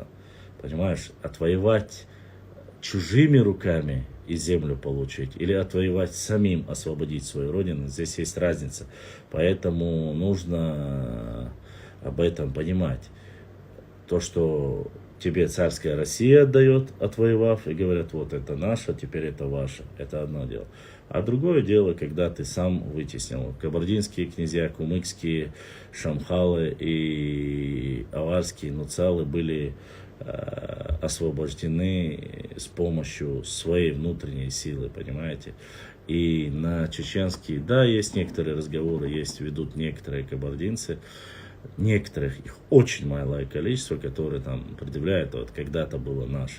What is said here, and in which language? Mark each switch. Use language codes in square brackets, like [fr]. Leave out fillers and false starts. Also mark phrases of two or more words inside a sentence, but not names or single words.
[ru] Понимаешь, отвоевать чужими руками и землю получить, или отвоевать самим, освободить свою родину, здесь есть разница. Поэтому нужно об этом понимать. То, что тебе царская Россия отдает, отвоевав, и говорят, вот это наше, теперь это ваше. Это одно дело. А другое дело, когда ты сам вытеснил. Кабардинские князья, кумыкские, шамхалы и аварские нуцалы были освобождены с помощью своей внутренней силы, понимаете? И на чеченские, да, есть некоторые разговоры, ведут некоторые кабардинцы, некоторых, их очень малое количество, которые там предъявляют, вот когда-то было наше.